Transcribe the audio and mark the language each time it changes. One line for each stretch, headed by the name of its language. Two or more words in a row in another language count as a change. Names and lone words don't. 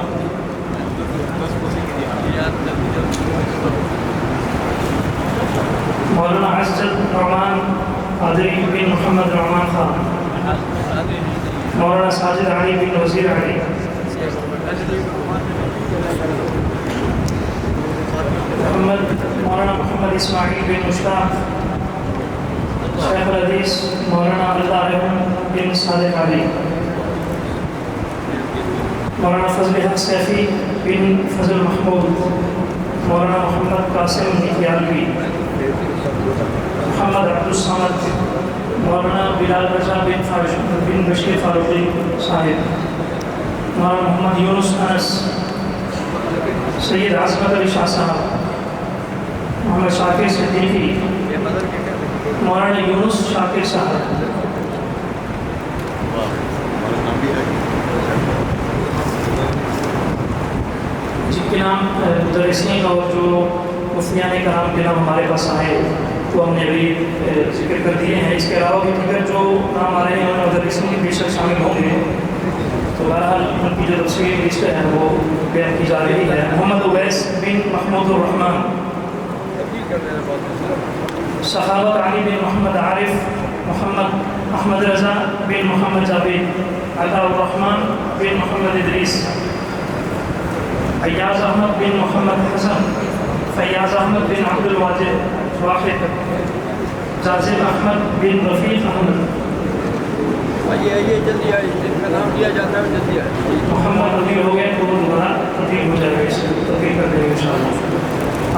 Hindi: मौलाना असद नुमान कादरी बिन मोहम्मद नुमान खान, मौलाना साजिद अली बिन वज़ीर अली, मौलाना मोहम्मद इस्माइल बिन मुश्ताक, शेख अल हदीस मौलाना अल-तारिक बिन सादिक अली, मौलाना फजल हक सैफी बिन फजल महमूद, मौलाना मोहम्मद कासिम नियालवी, मोहम्मद अब्दुल समद, मौलाना बिलाल रजा बिन बशीर फारूकी साहिब, मौलाना मोहम्मद यूनुस अनस, सैयद आसमत अली शाह साहब, मोहम्मद शाकिर सिद्दीकी, मौलाना यूनुस शाकिर साहब, जिनके नाम मुदर्रिसीन और जो मुफ्तियान कराम के नाम हमारे पास आए तो हमने अभी जिक्र कर दिए हैं। इसके अलावा भी अगर जो नाम आ रहे हैं उन मुदर्रिसीन के बेशक शामिल होंगे, तो बहरहाल उनकी जो तफसीली लिस्ट है वो बयान की जा रही है। मोहम्मद उवैस बिन महमूद रहमान, सखावत अली बिन मोहम्मद आरिफ, मोहम्मद अहमद रज़ा बिन मोहम्मद जावेद, अताउर रहमान बिन मोहम्मद इदरीस, फैयाज़ अहमद बिन मोहम्मद हसन, फैयाज़ अहमद बिन अब्दुल वाहिद, जाज़िब अहमद बिन रफ़ीक अहमद, आइए जल्दी आइए, जिनका नाम लिया जाता है जल्दी आइए। मोहम्मद रबी हो गए तो दोबारा तब्दील हो जाएगा, इससे तब्दील कर देंगे इंशाअल्लाह।